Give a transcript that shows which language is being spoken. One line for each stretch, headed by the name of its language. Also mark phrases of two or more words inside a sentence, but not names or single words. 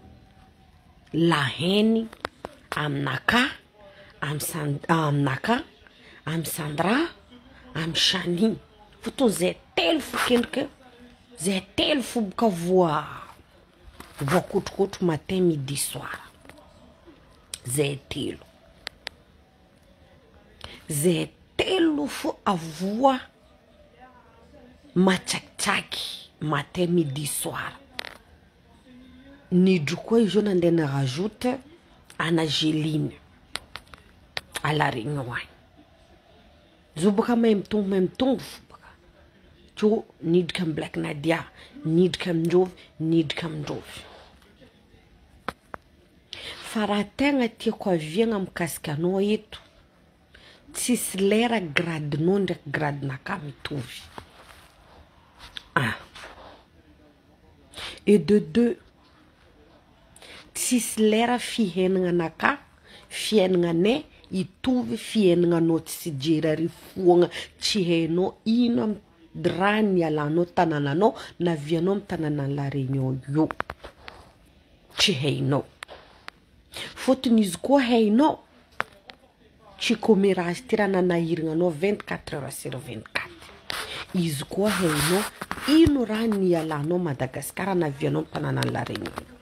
Malagasy: laheny aminaka amy Sandra amy Shani fotony zay telo fo kendrika zay telo fo boka voakotrokotro
French: matin midi soir
Malagasy: zay telo fo avoa matsakitsaky
French: matin midi soir
Malagasy: nidro koa izy io nandeha narajoute ana Géline
French: à la Réunion
Malagasy: agny zo boka mahay mitombo boka to nidika amy Black Nadia nidika amindrovy fa raha tegna tiako aviagna mikasika anao eto tsisy lera gradinao ndraiky gradinaka mitovy
French: et de deux
Malagasy: tsisy lera fiainagnanaka fiainagnanay itovy fiainagnanao tsy jery ary foagna tsy hainao ino amy raha nialanao tanananao na vianao amy tananan'ny La Réunion io tsy hainao fotony izy koa hainao tsy commérazy ty raha nanahirignanao
French: 24 heures sur 24
Malagasy: izy koa hainao ino raha nialanao Madagasikara na vianao amy tananan'ny La Réunion